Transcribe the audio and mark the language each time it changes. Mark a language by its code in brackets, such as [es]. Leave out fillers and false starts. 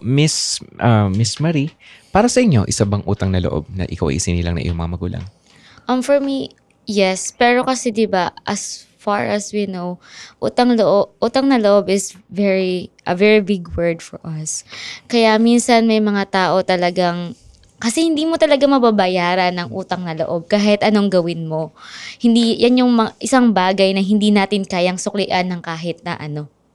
[tl] Miss Marie, para sa inyo, isa bang utang na loob na ikaw ay isinilang na iyong mga magulang? [en] For me, yes. [tl] Pero kasi 'di ba, [en] as far as we know, utang na loob is a very big word for us. [tl] Kaya minsan may mga tao talagang kasi hindi mo talaga mababayaran ng utang na loob kahit anong gawin mo. Hindi yan yung isang bagay na hindi natin kayang suklian ng kahit na ano.